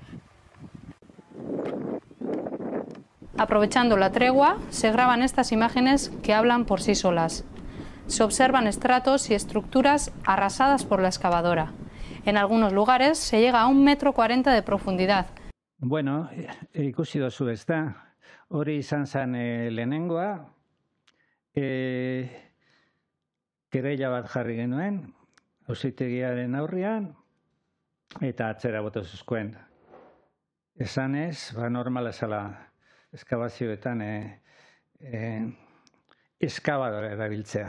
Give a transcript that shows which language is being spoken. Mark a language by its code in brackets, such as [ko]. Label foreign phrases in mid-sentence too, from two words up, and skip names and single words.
[es] Aprovechando la tregua, se graban estas imágenes que hablan por sí solas. Se observan estratos y estructuras arrasadas por la excavadora. En algunos lugares se llega a 1,40 m de profundidad. [eu] Ikusi dozu ezta, hori izan zen lehenengoa, kereila bat jarri genuen, auzitegiaren aurrean, eta atzera bota zuzkoen. Esanez, normala zela eskabazioetan eskabadora erabiltzea.